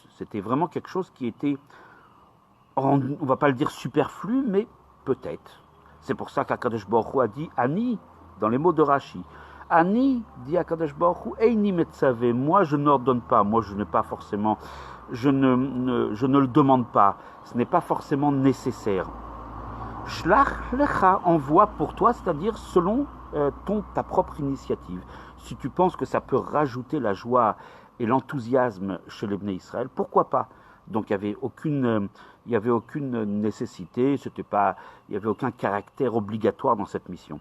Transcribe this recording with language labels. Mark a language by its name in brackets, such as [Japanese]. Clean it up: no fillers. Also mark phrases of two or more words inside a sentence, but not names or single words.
[French] C'était vraiment quelque chose qui était, on ne va pas le dire superflu, mais peut-être. C'est pour ça qu' [Hebrew] הקדוש ברוך הוא [French] a dit Ani, dans les mots de Rashi. [Hebrew] Ani, dit הקדוש ברוך הוא, איני מצוה, [French] moi je n'ordonne pas, moi je n'ai pas forcément, je ne le demande pas, ce n'est pas forcément nécessaire. [Hebrew] שלח לך, [French] envoie pour toi, c'est-à-dire selon ta propre initiative. Si tu penses que ça peut rajouter la joie et l'enthousiasme chez les Bnei Israël, pourquoi pas? Donc il n'y avait aucune nécessité, il n'y avait aucun caractère obligatoire dans cette mission.